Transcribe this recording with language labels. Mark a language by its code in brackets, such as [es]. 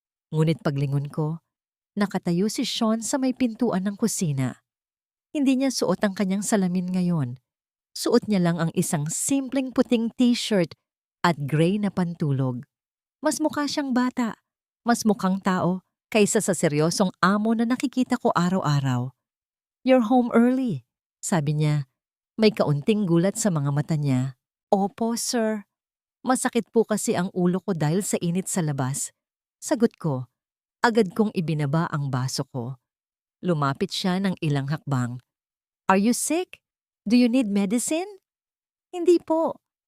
[tl] Ngunit paglingon ko, nakatayo si Sean sa may pintuan ng kusina. Hindi niya suot ang kanyang salamin ngayon. Suot niya lang ang isang simpleng puting t-shirt at gray na pantulog. Mas mukha siyang bata, mas mukhang tao kaysa sa seryosong amo na nakikita ko araw-araw. [en] "You're home early," [tl] sabi niya. May kaunting gulat sa mga mata niya. "Opo, sir. Masakit po kasi ang ulo ko dahil sa init sa labas." Sagot ko. Agad kong ibinaba ang baso ko. Lumapit siya ng ilang hakbang. [en] "Are you sick? Do you need medicine?" [tl] "Hindi po.